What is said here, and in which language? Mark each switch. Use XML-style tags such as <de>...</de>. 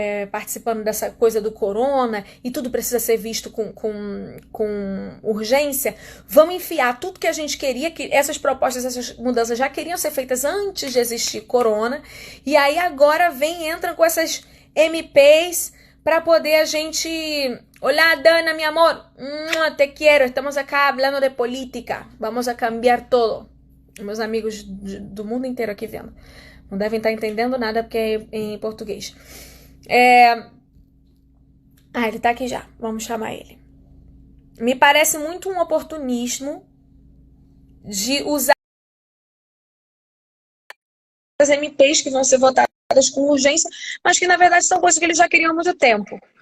<pt>participando dessa coisa do corona e tudo precisa ser visto com urgência, vamos enfiar tudo que a gente queria, que essas propostas, essas mudanças já queriam ser feitas antes de existir corona, e aí agora entram com essas MPs para poder a gente...</pt> <es>Olá, Dana, mi amor, te quiero, estamos acá hablando de política, vamos a cambiar todo.</es> <pt>Meus amigos do mundo inteiro aqui vendo. Não devem estar entendendo nada porque é em português. Ele tá aqui já, vamos chamar ele. Me parece muito um oportunismo de usar as MPs que vão ser votadas com urgência, mas que na verdade são coisas que eles já queriam há muito tempo.</pt>